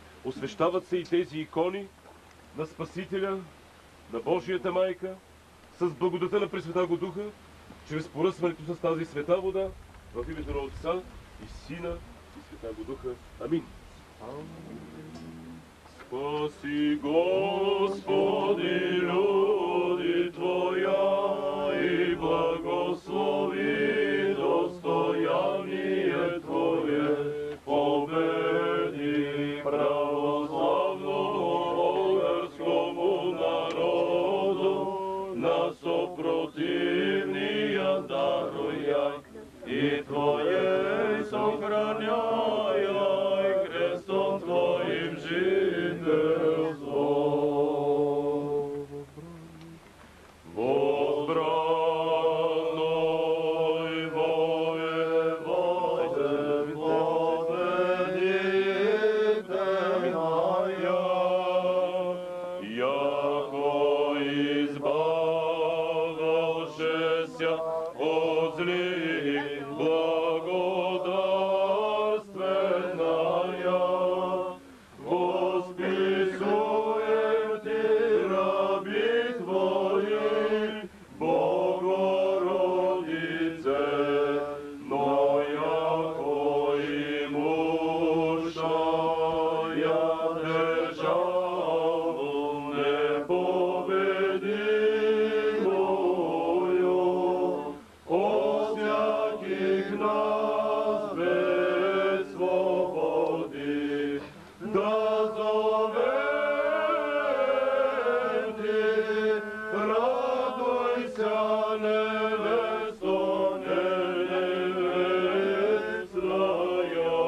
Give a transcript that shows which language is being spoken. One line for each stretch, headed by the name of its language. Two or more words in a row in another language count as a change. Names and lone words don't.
Bulgarian: Посвещават се и тези икони на Спасителя, на Божията майка, с благодата на
Church Slavic: Пресвета го Духа,
Bulgarian: чрез поръсването с тази света вода, в името на Отца и Сина и
Church Slavic: Света го Духа.
Bulgarian: Амин.
Church Slavic: Спаси, Господи, люди Твоя и благослови достояние Твое, победи православному българскому народу, на съпротивния даруя и Твое съхраняй крестом Твоим жителство. Возбранной воеводе победителя, яко избавившися от злих благодарственная, восписуем Ти раби Твои, Богородице, но яко имущая державу непобедимую, о всяких нас без свободи, да зовем Ти, радуйся, невесто невестная.